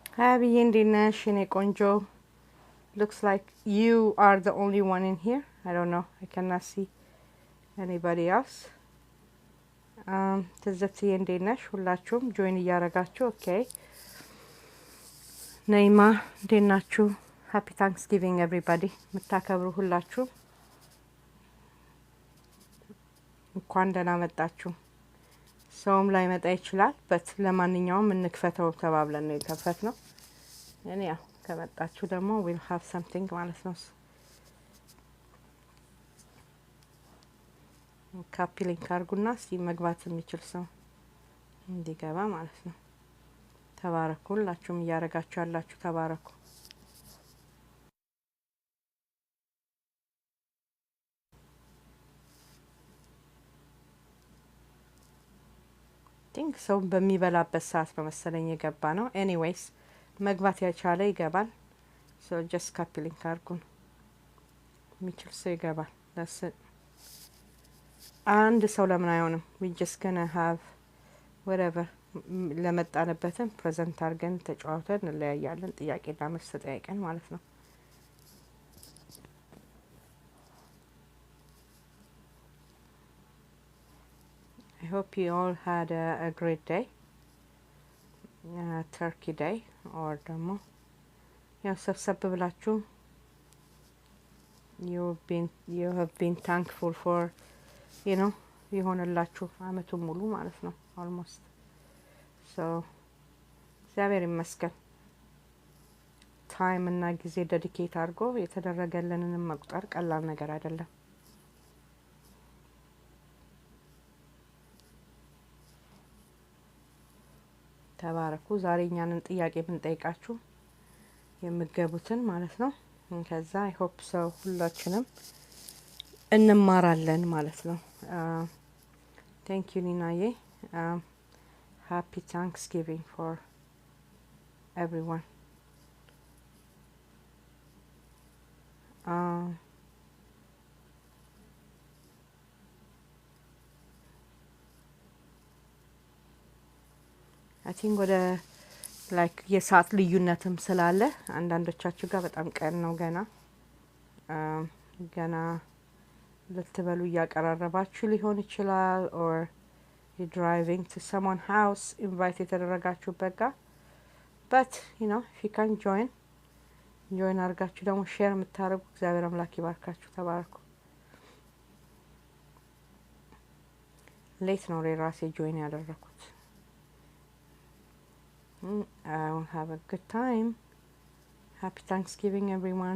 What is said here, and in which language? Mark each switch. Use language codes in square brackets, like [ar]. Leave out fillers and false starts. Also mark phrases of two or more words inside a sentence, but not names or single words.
[en] Abby and Dina Shine Konjo. Looks like you are the only one in here. I don't know. I cannot see anybody else. [am] ትዝብትዬ እንዴት ነሽ? ሁላችሁም ጆይን እያረጋችሁ ኦኬ። ነይማ እንዴት ናችሁ? [en] Happy Thanksgiving everybody። [am] የምታከብሩ ሁላችሁ እንኳን ደህና መጣችሁ። ሰውም ላይ መጣ ይችላል በት ለማንኛውም እንክፈተው ተባብለን ነው የከፈትነው። እኔ ያው ከመጣችሁ ደግሞ [en] we'll have something [am] ማለት ነው። [en] copy link [am] አድርጉና እስቲ መግባት የሚችል ሰው እንዲገባ ማለት ነው። ተባረኩ። ሁላችሁም እያረጋችሁ ያላችሁ ተባረኩ። ቲንክ ሰው በሚበላበት ሰዓት ነው መሰለኝ የገባ ነው። ኤኒዌይስ መግባት ያቻለ ይገባል። [en] so just copy link [am] አድርጉን። የሚችል ሰው ይገባል። አንድ ሰው ለምን አይሆንም? [en] we just gonna have whatever [am] ለመጣንበትም ፕሬዘንት አድርገን ተጫውተን እንለያያለን። ጥያቄና መልስ ተጠያይቀን ማለት ነው። [en] I hope you all had a great day, turkey day, or [am] ደግሞ ያው ሰብሰብ ብላችሁ [en] you have been thankful for [am] ይሆንላችሁ አመቱን ሙሉ ማለት ነው [en] almost so [am] እግዚአብሔር ይመስገን። ታይም እና ጊዜ ዴዲኬት አድርጎ የተደረገልንን መቁጠር ቀላል ነገር አይደለም። ተባረኩ። ዛሬ እኛንን ጥያቄ ብንጠይቃችሁ የምትገቡትን ማለት ነው። ከዛ [en] I hope so [am] ሁላችንም እንማራለን ማለት ነው። [en] thank you [am] Ninaye. [en] Happy Thanksgiving for everyone. I think [am] ወደ ላይክ የሰዓት ልዩነትም ስላለ አንዳንዶቻችሁ ጋር በጣም ቀን ነው ገና ልትበሉ እያቀራረባችሁ ሊሆን ይችላል [en] or you're driving to someone house invite [am] የተደረጋችሁበት ጋር [en] but if you can join [am] አድርጋችሁ ደግሞ ሼር የምታደርጉ እግዚአብሔር አምላክ ይባርካችሁ። ተባረኩ። ሌት ነው ራሴ ጆይን ያደረኩት። [en] I will have a good time. Happy Thanksgiving everyone.